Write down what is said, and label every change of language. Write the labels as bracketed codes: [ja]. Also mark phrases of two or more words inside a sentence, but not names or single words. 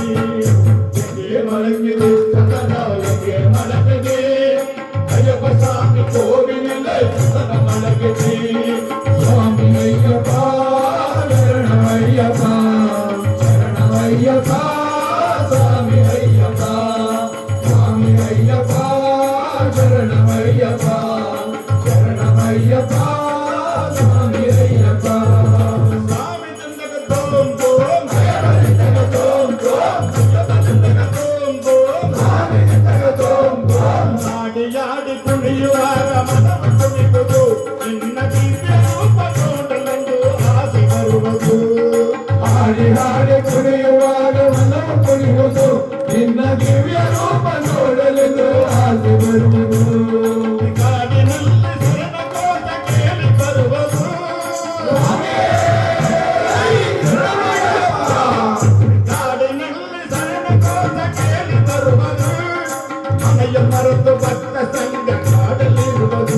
[ta] எங்கே மலங்குது சந்தனா எங்கே மலங்குது ஐயப்ப சாமி கோவிலில் சந்தனம் மலங்குது சுவாமி ஐயப்பா சரணம் ஐயப்பா சரணம் ஐயப்பா சுவாமி ஐயப்பா சுவாமி ஐயப்பா சரணம் ஐயப்பா சரணம் ஐயப்பா சுவாமி ஐயப்பா சாமி தந்தகத்தோம் தோம் தோம் தோம் தந்தகத்தோம் தோம் சாமி தோம் தோம் [kn] ಆಡಿ ಆಡಿ குಣಿಯುವಾಗ ಮನವ ಕುಣಿಯುವುದು ನಿನ್ನ ದಿವ್ಯ ರೂಪ ನೋಡಲೆಂದು ಆಸೆ ಬರುವುದು ಹಾಡಿ ಹಾಡಿ ಕುಣಿಯುವಾಗ ಮನವು ಕುಣಿಯುವುದು ನಿನ್ನ ದಿವ್ಯ ರೂಪ ನೋಡಲೆಂದು ಆಸೆ ಬರುವುದು ಕಾಡಿನಲ್ಲಿ ಶರಣ ಕೋಟ ಕೇಳಿ ಬರುವುದು ಕಾಡಿನಲ್ಲಿ ಶರಣ ಕೋಟ ಕೇಳಿ ಬರುವುದು ಮನೆಯ ಮರೆತು ಭಕ್ತ ಸಂಘ ಕಾಡಲಿರುವುದು